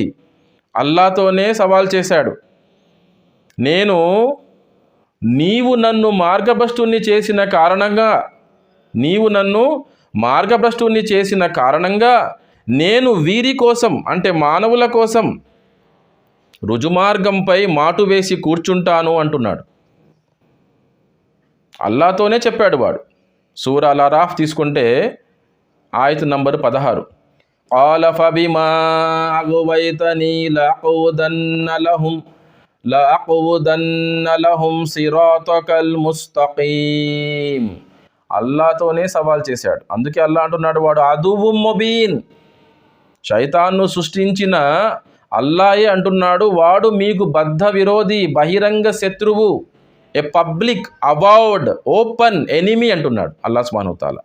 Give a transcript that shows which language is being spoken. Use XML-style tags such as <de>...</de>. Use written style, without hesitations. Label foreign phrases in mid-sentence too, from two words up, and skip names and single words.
<te>అల్లాతోనే సవాల్ చేశాడు, నీవు నన్ను మార్గభ్రష్టుని చేసిన కారణంగా నేను వీరి కోసం అంటే మానవుల కోసం రుజుమార్గంపై మాటు వేసి కూర్చుంటాను అంటున్నాడు. అల్లాతోనే చెప్పాడు వాడు. సూరా అల్ అరాఫ్ తీసుకుంటే ఆయత్ నంబర్ 16.</te> <ar>قال فبما أغويتني لأقعدن لهم صراطك المستقيم.</ar> <te>అల్లాతోనే సవాల్ చేశాడు. అందుకే అల్లా అంటున్నాడు, వాడు</te> <ar>عدو مبين.</ar> <te>శైతాన్ను సృష్టించిన అల్లాయే అంటున్నాడు, వాడు మీకు బద్ధ విరోధి, బహిరంగ శత్రువు,</te> <en>a public avowed open enemy</en> <te>అంటున్నాడు</te> <ar>الله سبحانه وتعالى.</ar>